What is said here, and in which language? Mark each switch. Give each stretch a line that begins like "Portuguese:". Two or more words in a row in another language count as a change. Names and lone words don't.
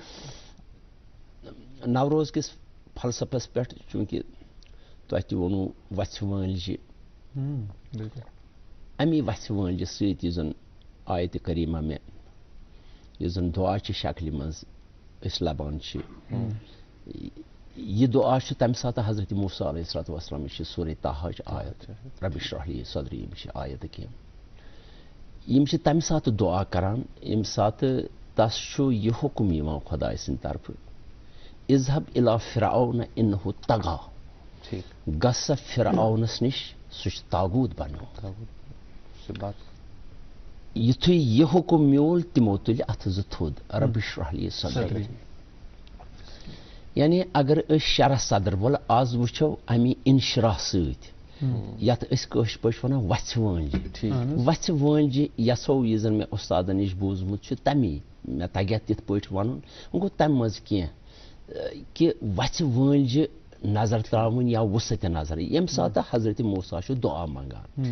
Kashmiri: نوروز کِس فلسفس پٮ۪ٹھ چوٗنٛکہِ تۄہہِ تہِ ووٚنوٕ وَژھِ وٲنٛجہِ, امی وَژھِ وٲنٛجہِ سۭتۍ یُس زن آیتہِ کریٖمہ مےٚ یُس زن دُعا چہِ شکلہِ منٛز أسۍ لبان چھِ, یہِ دُعا چھُ تمہِ ساتہٕ حضرت موسیٰ
Arabic: علیہ الصلوۃ والسلام,
Kashmiri: یہِ چھِ سورہ طٰہٕچ آیت,
Arabic: رب اشرح لی صدری,
Kashmiri: یِم چھِ آیتہٕ کینٛہہ. یِم چھِ تمہِ ساتہٕ دُعا کران ییٚمہِ ساتہٕ تس چھُ یہِ حُکم یِوان خۄداے سٕنٛدِ طرفہٕ,
Arabic: اذهب الى فرعون انه طغى,
Kashmiri: گژھ سا فرعونس نِش, سُہ چھُ تاغوٗت بنیومُت. یُتھُے یہِ حُکم میوٗل تِمو تُلہِ اَتھٕ زٕ تھوٚد,
Arabic: رب اشرح لی صدری.
Kashmiri: یعنی اگر أسۍ شرح صدر وول آز وٕچھو امی انشراح سۭتۍ, یتھ أسۍ کٲشِر پٲٹھۍ ونان وَژھِ وٲنٛجہِ. وَژھِ وٲنٛجہِ یژھو یہِ زن مےٚ اُستادن نِش بوٗزمُت چھُ تمی, مےٚ تگہِ اَتھ تِتھ پٲٹھۍ وَنُن, وۄنۍ گوٚو تمہِ منٛز کینٛہہ کہِ وَژھِ وٲنٛجہِ نظر ترٛاوٕنۍ یا وُسعتِ نظر, ییٚمہِ ساتہٕ حضرت موسیٰ چھُ دُعا منٛگان.